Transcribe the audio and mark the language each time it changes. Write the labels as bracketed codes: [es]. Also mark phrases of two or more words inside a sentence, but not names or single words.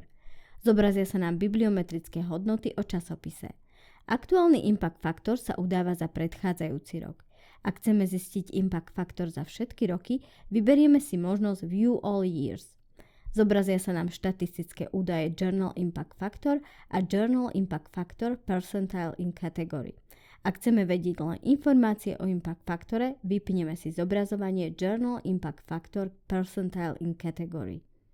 [sk] Zobrazia sa nám bibliometrické hodnoty o časopise. Aktuálny [en] impact faktor [sk] sa udáva za predchádzajúci rok. Ak chceme zistiť [en] impact faktor [sk] za všetky roky, vyberieme si možnosť [en] View All Years. [sk] Zobrazia sa nám štatistické údaje [en] Journal Impact Factor [sk] a [en] Journal Impact Factor Percentile in Category. [sk] Ak chceme vedieť len informácie o [en] Impact Faktore, [sk] vypneme si zobrazovanie [en] Journal Impact Factor Percentile in Category.